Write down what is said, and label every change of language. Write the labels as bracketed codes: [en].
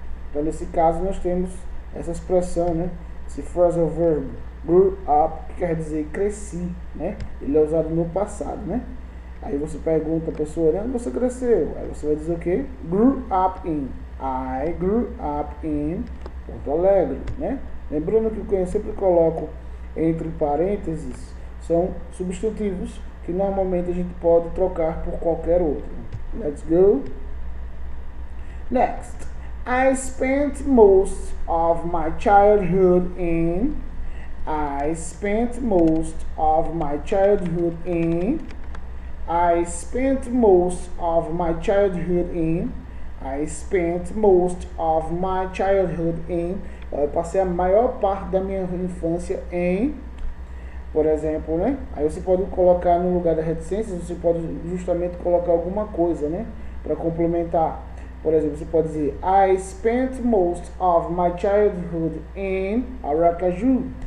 [pt] Então, nesse caso, nós temos essa expressão, né? Esse phrasal verb, grew up, que quer dizer cresci, né? Ele é usado no passado, né? Aí você pergunta a pessoa, onde você cresceu? Aí você vai dizer o quê? [en] Grew up in. I grew up in Porto Alegre, né? [pt] Lembrando que eu sempre coloco entre parênteses, são substantivos que normalmente a gente pode trocar por qualquer outro. [en] Let's go. Next. I spent most of my childhood in. I spent most of my childhood in. I spent most of my childhood in. I spent most of my childhood in. [pt] Eu passei a maior parte da minha infância em, por exemplo, né? Aí você pode colocar no lugar da reticência, você pode justamente colocar alguma coisa, né? Para complementar. Por exemplo, você pode dizer [en] I spent most of my childhood in Aracaju.